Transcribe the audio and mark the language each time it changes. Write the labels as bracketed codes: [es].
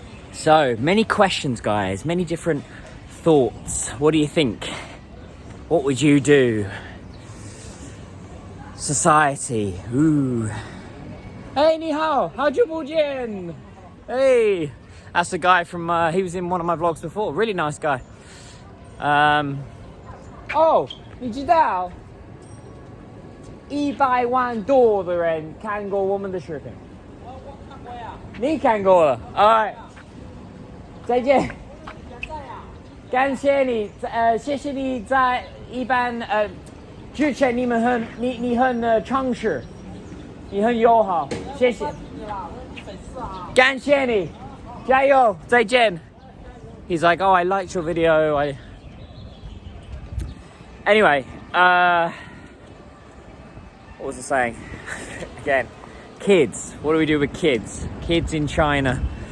[en] So many questions, guys, many different thoughts. What do you think? What would you do? Society. Ooh. Hey, [zh] 你好，好久不见. [en] Hey, that's the guy from, he was in one of my vlogs before. Really nice guy. [zh] Oh, 你知道100万多的人看过我们的视频。我看过呀。你看过了。Alright. 再见。感谢你，谢谢你在一般之前你很诚实，你很友好，谢谢。感谢你，加油，再见。 [en] He's like, oh, I liked your video. Anyway, what was I saying? Again, kids. What do we do with kids? Kids in China.